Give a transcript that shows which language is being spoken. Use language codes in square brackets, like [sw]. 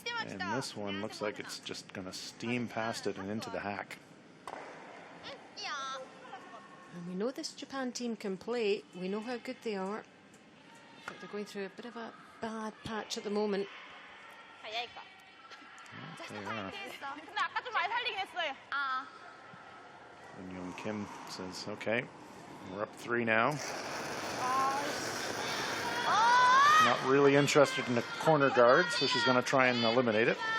[en] And this one looks like it's just going to steam past it and into the hack. And we know this Japan team can play. We know how good they are. But they're going through a bit of a bad patch at the moment. They are. [ko] 근데 아까 좀 많이 살리긴 했어요. [en] And Young Kim says, okay, we're up 3 now. Not really interested in the corner guard, so she's going to try and eliminate it.